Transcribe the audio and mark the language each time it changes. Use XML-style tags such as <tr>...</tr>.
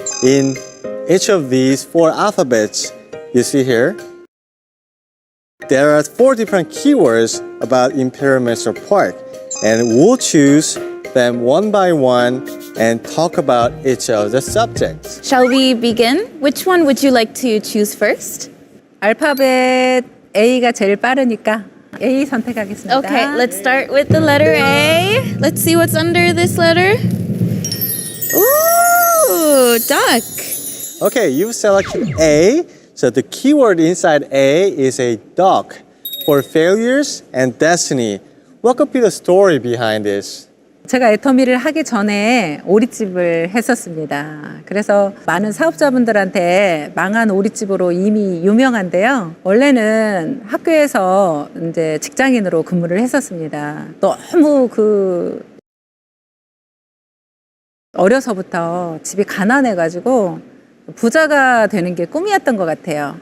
<en>In each of these 4 alphabets, you see here, There are 4 different keywords about Imperial Master Park, and we'll choose them one by one and talk about each of the subjects. Shall we begin? Which one would you like to choose first?</en> <ko>알파벳 A가 제일 빠르니까 A 선택하겠습니다.</ko> <en>Okay, let's start with the letter A. Let's see what's under this letter. Ooh, duck. Okay, you've selected A. So the keyword inside A is a duck for failures and destiny. What could be the story behind this?</en> <ko>제가 애터미를 하기 전에 오리집을 했었습니다. 그래서 많은 사업자분들한테 망한 오리집으로 이미 유명한데요. 원래는 학교에서 이제 직장인으로 근무를 했었습니다. 너무 어려서부터 집이 가난해가지고 부자가 되는 게 꿈이었던 것 같아요.</ko>